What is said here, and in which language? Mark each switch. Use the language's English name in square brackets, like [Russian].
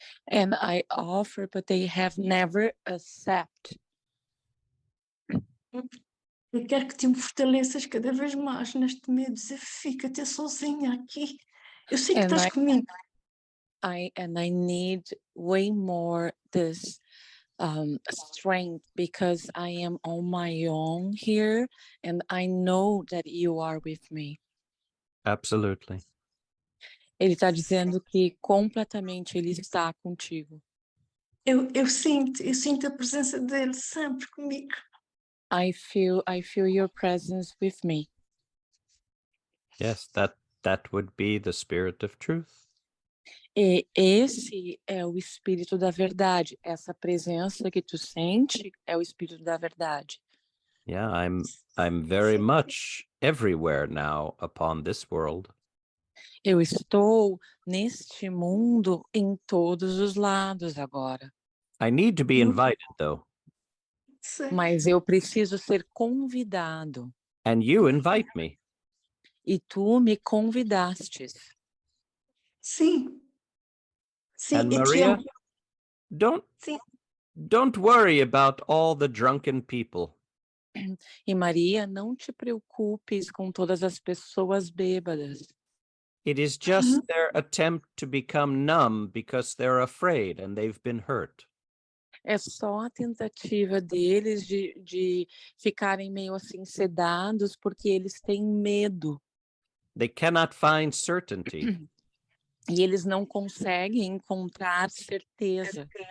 [English] And I offer, but they have never accept. [Portuguese] Eu quero que te me fortaleças cada vez mais neste meu desafio, que até sozinha aqui. Eu sei que estás comigo. [English] I need way more this strength because I am on my own here and I know that you are with me. Absolutely. [Portuguese] Ele está dizendo que completamente ele está contigo. Eu sinto a presença dele sempre comigo. [English] I feel your presence with me. Yes, that would be the spirit of truth. [Portuguese] E esse é o espírito da verdade. Essa presença que tu sente é o espírito da verdade. [English] Yeah, I'm very much everywhere now upon this world. [Portuguese] Eu estou neste mundo em todos os lados agora. [English] I need to be invited though. [Portuguese] Mas eu preciso ser convidado. [English] And you invite me. [Portuguese] E tu me convidastes. Sim. Sim, [English] And Maria, don't worry about all the drunken people. [Portuguese] E Maria, não te preocupes com todas as pessoas bêbadas. [English] It is just their attempt to become numb because they're afraid and they've been hurt. [Portuguese] É só a tentativa deles de ficarem meio assim sedados porque eles têm medo. [English] They cannot find certainty. [Portuguese] E eles não conseguem encontrar certeza.